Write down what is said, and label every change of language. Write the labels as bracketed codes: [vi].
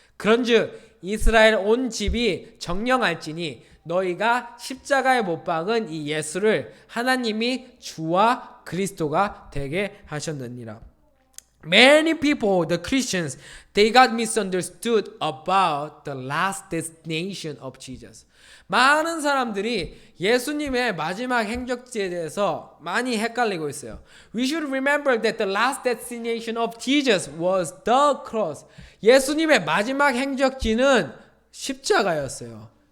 [ko] 그런즉 이스라엘 온 집이 정령할지니 너희가 십자가에 못 박은 이 예수를 하나님이 주와 그리스도가 되게 하셨느니라. [en] Many people, the Christians, they got misunderstood about the last destination of Jesus. [ko] 많은 사람들이 예수님의 마지막 행적지에 대해서 많이 헷갈리고 있어요. [en] We should remember that the last destination of Jesus was the cross. [ko] 예수님의 마지막 행적지는 십자가였어요.